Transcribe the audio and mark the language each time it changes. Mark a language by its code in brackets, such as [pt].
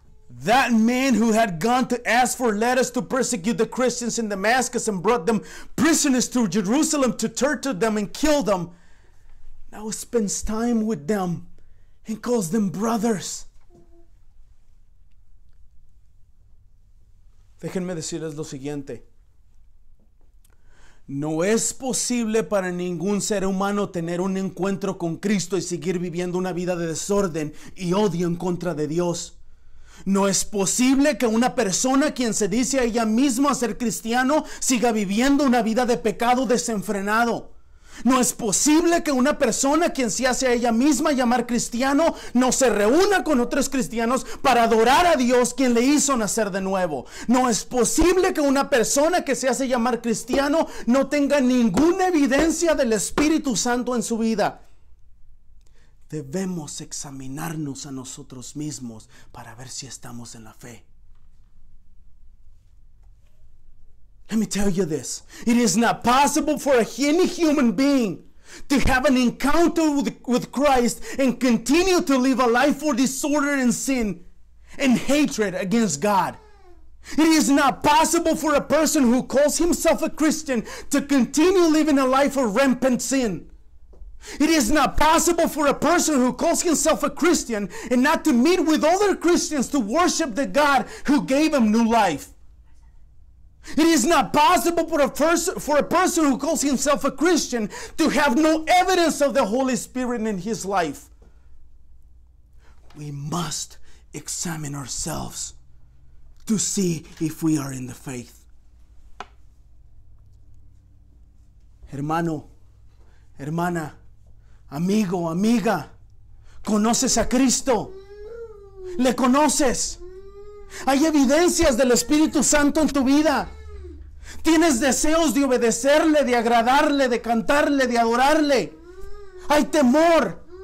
[en] That man who had gone to ask for letters to persecute the Christians in Damascus and brought them prisoners to Jerusalem to torture them and kill them, now spends time with them and calls them brothers. [es] Déjenme decirles lo siguiente. No es posible para ningún ser humano tener un encuentro con Cristo y seguir viviendo una vida de desorden y odio en contra de Dios. No es posible que una persona quien se dice a ella misma ser cristiano siga viviendo una vida de pecado desenfrenado. No es posible que una persona quien se hace a ella misma llamar cristiano no se reúna con otros cristianos para adorar a Dios quien le hizo nacer de nuevo. No es posible que una persona que se hace llamar cristiano no tenga ninguna evidencia del Espíritu Santo en su vida. Debemos examinarnos a nosotros mismos para ver si estamos en la fe. [en] Let me tell you this. It is not possible for any human being to have an encounter with Christ and continue to live a life for disorder and sin and hatred against God. It is not possible for a person who calls himself a Christian to continue living a life of rampant sin. It is not possible for a person who calls himself a Christian and not to meet with other Christians to worship the God who gave him new life. It is not possible for a person who calls himself a Christian to have no evidence of the Holy Spirit in his life. We must examine ourselves to see if we are in the faith. [es] Hermano, hermana, amigo, amiga, ¿conoces a Cristo? ¿Le conoces? ¿Hay evidencias del Espíritu Santo en tu vida? ¿Tienes deseos de obedecerle, de agradarle, de cantarle, de adorarle? ¿Hay temor?